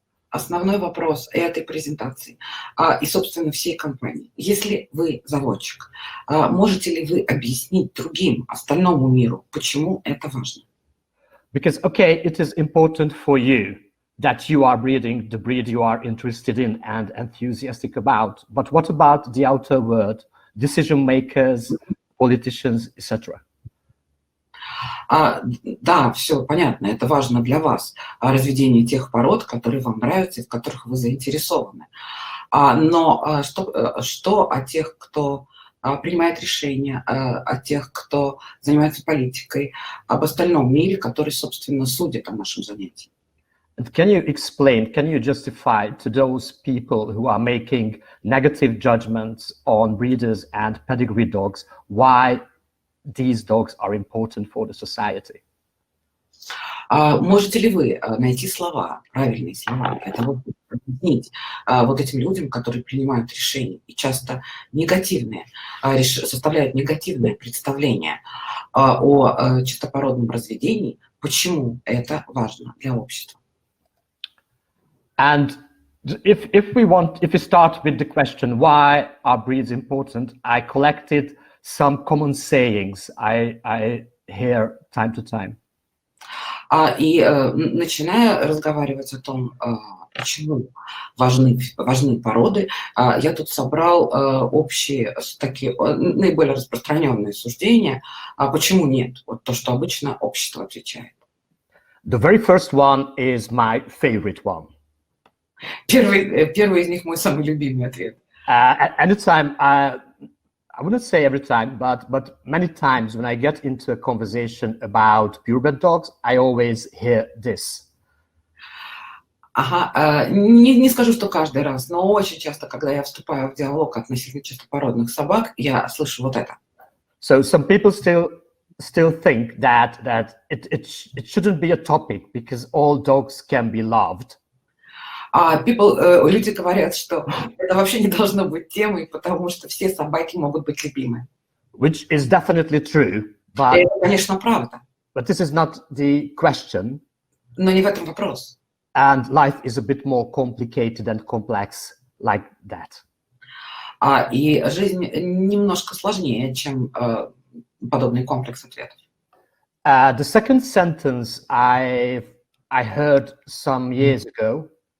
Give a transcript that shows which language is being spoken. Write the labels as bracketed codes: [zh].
[ru] Основной вопрос этой презентации и, собственно, всей компании. Если вы заводчик, можете ли вы объяснить другим, остальному миру, почему это важно? [en] Because, okay, it is important for you that you are breeding the breed you are interested in and enthusiastic about. But what about the outer world, decision makers, politicians, etc.? [ru] Да, все понятно, это важно для вас, разведение тех пород, которые вам нравятся и в которых вы заинтересованы. Но что о тех, кто принимает решения, о тех, кто занимается политикой, об остальном мире, который, собственно, судит о нашем занятии? [en] And can you justify to those people who are making negative judgments on breeders and pedigree dogs why these dogs are important for the society? [ru] Можете ли вы найти слова, правильные слова, для того, чтобы объяснить вот этим людям, которые принимают решения и часто негативные, составляют негативное представление о чистопородном разведении, почему это важно для общества? [en] And if we start with the question why are breeds important, I collected some common sayings I hear time to time. [ru] И начиная разговаривать о том, почему важны породы, я тут собрал общие такие наиболее распространенные суждения, почему нет, вот то, что обычно общество отвечает. [en] The very first one is my favorite one. [ru] Первый из них мой самый любимый ответ. [en] Anytime I wouldn't say every time, but many times when I get into a conversation about purebred dogs, I always hear this. [ru] Ага, не скажу, что каждый раз, но очень часто, когда я вступаю в диалог относительно чистопородных собак, я слышу вот это. [en] So some people still think that it shouldn't be a topic because all dogs can be loved. [ru] Люди говорят, что это вообще не должно быть темой, потому что все собаки могут быть любимы. [en] Which is definitely true, but [ru] Это, конечно, правда. [en] But this is not the question. [ru] Но не в этом вопрос. [en] And life is a bit more complicated and complex like that. [ru] И жизнь немножко сложнее, чем подобный комплекс ответов. [en] The second sentence I heard some years ago.